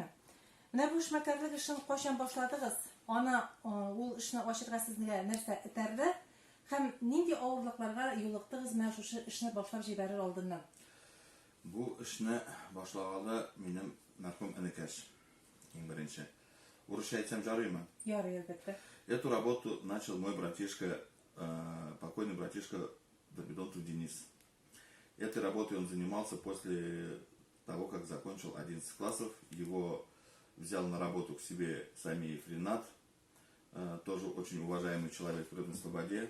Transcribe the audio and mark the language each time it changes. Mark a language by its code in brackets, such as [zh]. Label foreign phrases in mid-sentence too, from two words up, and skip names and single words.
[tt] Менә бу эшмәкәрлек эшен кайчан башладыгыз? Аны ул эшне ачырга сезгә нәрсә этәрде? Һәм нинди авырлыкларга юлыктыгыз менә шушы эшне башлап җибәрер алдыннан? Бу эшне башлаганда минем мәрхүм энекәш. Иң беренче. Урысча әйтсәм жарыймы? Ярый, әлбәттә. [ru] Эту работу начал мой братишка, покойный братишка Дырмидонов Денис. Этой работой он занимался после того, как закончил 11 классов. Его взял на работу к себе Самиев Ринат, тоже очень уважаемый человек в Природной Слободе.